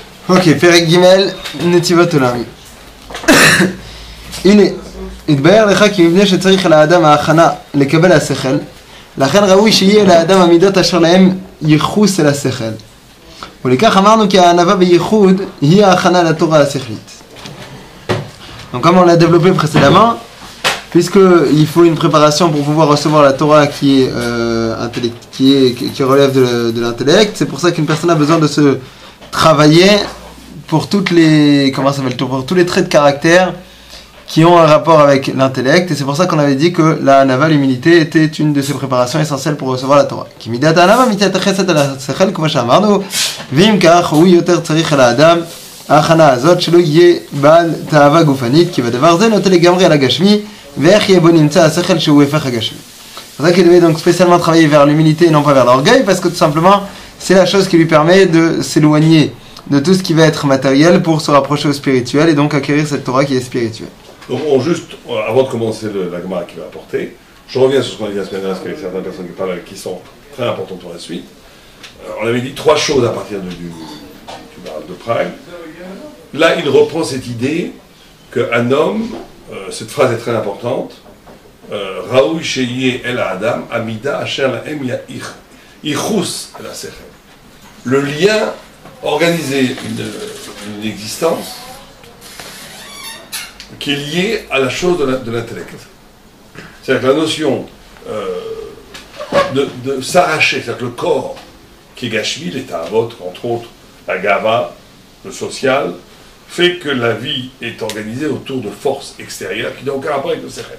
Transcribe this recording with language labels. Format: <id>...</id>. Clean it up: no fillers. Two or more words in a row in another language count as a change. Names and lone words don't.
<he>אוקיי, פרק ג' נתיבות עולם. הנה, התבהר לך כי מבנה שצריך לאדם ההכנה לקבל השכל, לכן ראוי שיהיה לאדם המידות אשר להם ייחוס אל השכל. ולכך אמרנו כי הענווה בייחוד היא ההכנה לתורה השכלית.</he> <fr>Donc comme on l'a développé précédemment, puisqu'il faut une préparation pour pouvoir recevoir la Torah qui relève de l'intellect, c'est pour ça qu'une personne a besoin de se travailler pour toutes les, pour tous les traits de caractère qui ont un rapport avec l'intellect, et c'est pour ça qu'on avait dit que la hanava, l'humilité, était une de ces préparations essentielles pour recevoir la Torah.</fr> <he>כי מידת הענווה מתייחסת אל השכל, כמו שאמרנו, ואם כך הוא יותר צריך על האדם ההכנה הזאת שלא יהיה בעל תאווה גופנית, כי בדבר זה נוטה לגמרי על הגשמי, ואיך יהיה בו נמצא השכל שהוא הפך הגשמי.</he> <fr>C'est pour ça qu'il devait donc spécialement travailler vers l'humilité et non pas vers l'orgueil, parce que tout simplement, c'est la chose qui lui permet de s'éloigner de tout ce qui va être matériel pour se rapprocher au spirituel et donc acquérir cette Torah qui est spirituelle. Donc, avant de commencer la Gemara qui va apporter, je reviens sur ce qu'on a dit la semaine dernière, parce qu'il y a certaines personnes qui parlent qui sont très importantes pour la suite. On avait dit 3 choses à partir du Maral de Prague. Là, il reprend cette idée qu'un homme, cette phrase est très importante,</fr> <he>ראוי שיהיה לאדם, המידות אשר להם ייחוס אל השכל.</he> <fr>Le lien, organiser une existence qui est lié à la chose de l'intellect. C'est-à-dire que la notion de s'arracher, c'est-à-dire que le corps qui est gashmi, les ta'avot, entre autres, la gava, le social, fait que la vie est organisée autour de forces extérieures qui n'ont aucun rapport avec le sechel.</fr>